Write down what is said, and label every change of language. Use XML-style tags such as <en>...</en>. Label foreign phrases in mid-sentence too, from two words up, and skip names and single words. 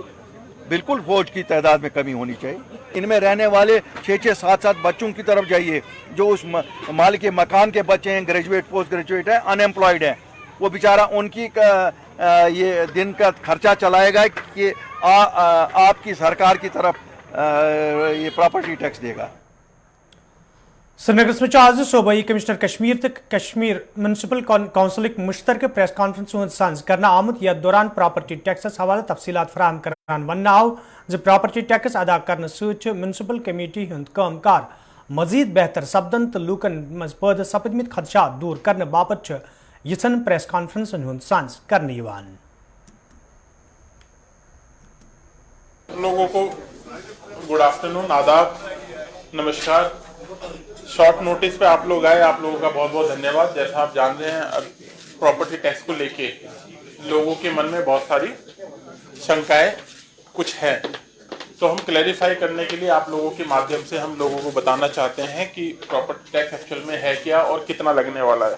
<hi>बिल्कुल फौज की तादाद में कमी होनी चाहिए। इनमें रहने वाले 6-6, 7-7 बच्चों की तरफ जाइए जो उस मालिक के मकान के बच्चे हैं, ग्रेजुएट, पोस्ट ग्रेजुएट हैं, अनएम्प्लॉयड हैं, वो बेचारा उनकी ये दिन का खर्चा चलाएगा कि आपकी सरकार की तरफ ये प्रॉपर्टी टैक्स देगा।</hi> <ks>श्रीनगर में आज सूबाई कमिश्नर कश्मीर तक कश्मीर म्यूनसिपल कौंसिल मुश्तरक प्रेस कॉन्फ्रेंस सांस करना आमुत यथ दौरान प्रॉपर्टी टैक्सस हवाले तफसीलात फराहम करान वन आव प्रॉपर्टी टैक्स अदा करने सहित म्यूनसिपल कमेटी हुंद कामकार मजीद बेहतर सपदन तो लूकन मज पैदा सपदमित खदशात दूर करने बापत यिथन प्रेस कॉन्फ्रेंस हुंद सांस करने यवान।</ks> <hi>लोगों को</hi> <en>Good afternoon,</en> <hi>आदाब, नमस्कार। शॉर्ट नोटिस पे आप लोग आए, आप लोगों का बहुत बहुत धन्यवाद। जैसा आप जान रहे हैं, अब प्रॉपर्टी टैक्स को लेके लोगों के मन में बहुत सारी शंकाएं कुछ हैं, तो हम क्लैरिफाई करने के लिए आप लोगों के माध्यम से हम लोगों को बताना चाहते हैं कि प्रॉपर्टी टैक्स एक्चुअल में है क्या और कितना लगने वाला है।</hi>